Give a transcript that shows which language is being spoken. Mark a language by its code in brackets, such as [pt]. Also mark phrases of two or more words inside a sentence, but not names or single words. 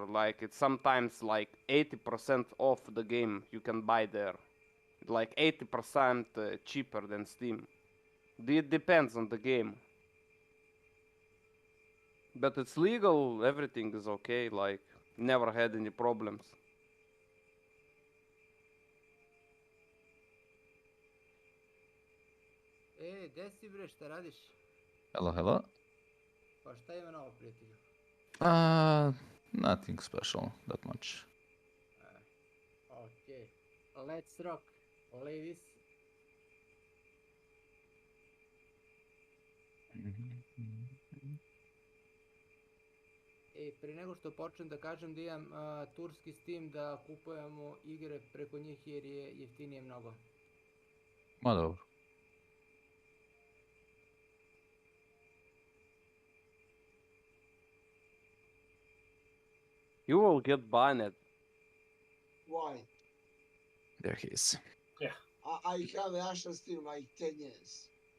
[en] Like it's sometimes like 80% off the game you can buy there, like 80% cheaper than Steam. It depends on the game, but it's legal. Everything is okay. Like never had any problems. [sr] Gde si bre, šta radiš? [en] Hello, hello. [sr] Pa šta ima novo, prijatelju? [en] Nothing special, that much. Okay, let's rock, ladies. [sr] Pre nego što počnem da kažem da imam turski Steam da kupujemo igre preko njih jer je jeftinije mnogo. Ma dobro. [en] You will get banned. Why? There he is. Yeah. I have Russian Steam like 10 years.